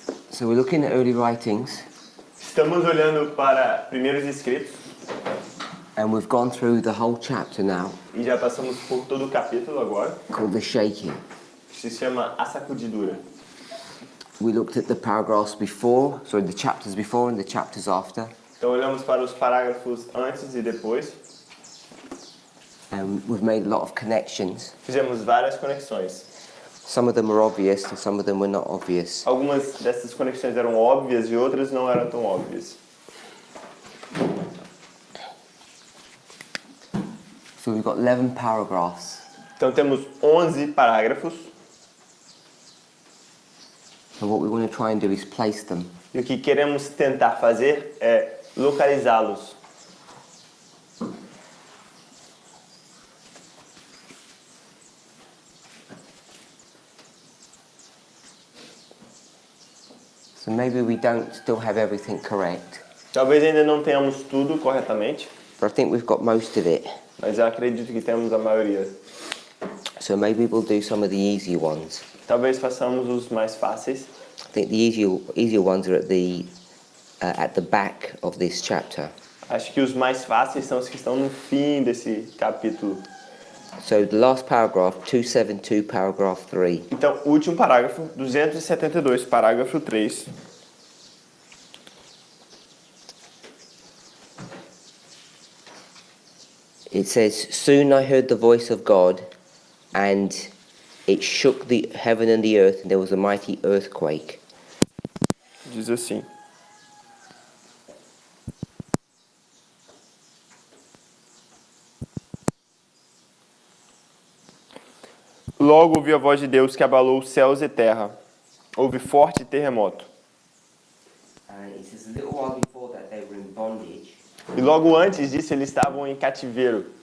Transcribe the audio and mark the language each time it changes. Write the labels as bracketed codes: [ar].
[en] So we're looking at early writings. [pt] Estamos olhando para primeiros escritos. [en] And we've gone through the whole chapter now. [pt] E já passamos por todo o capítulo agora. [en] Called the shaking. [pt] Que se chama A Sacudidura. [en] We looked at the paragraphs before, the chapters before and the chapters after. [pt] Então olhamos para os parágrafos antes e depois. [en] And we've made a lot of connections. [pt] Fizemos várias conexões. [en] Some of them were obvious and some of them were not obvious. [pt] Algumas dessas conexões eram óbvias e outras não eram tão óbvias. [en] So we've got 11 paragraphs. [pt] Então temos 11 parágrafos. [en] And what we want to try and do is place them. [pt] E o que queremos tentar fazer é localizá-los. [en] So maybe we don't still have everything correct. [pt] Talvez ainda não tenhamos tudo corretamente. [en] But I think we've got most of it. [pt] Mas eu acredito que temos a maioria. [en] So maybe we'll do some of the easy ones. [pt] Talvez façamos os mais fáceis. [en] I think the easier ones are at the back of this chapter. [pt] Acho que os mais fáceis são os que estão no fim desse capítulo. [en] So the last paragraph, 272, paragraph 3. [pt] Então, o último parágrafo, 272, parágrafo 3. [en] It says, "Soon I heard the voice of God, and it shook the heaven and the earth, and there was a mighty earthquake." [pt] Diz assim. Logo ouvi a voz de Deus que abalou os céus e terra. Houve forte terremoto. [en] It says a little while before that they were in bondage. [pt] E logo antes disso eles estavam em cativeiro.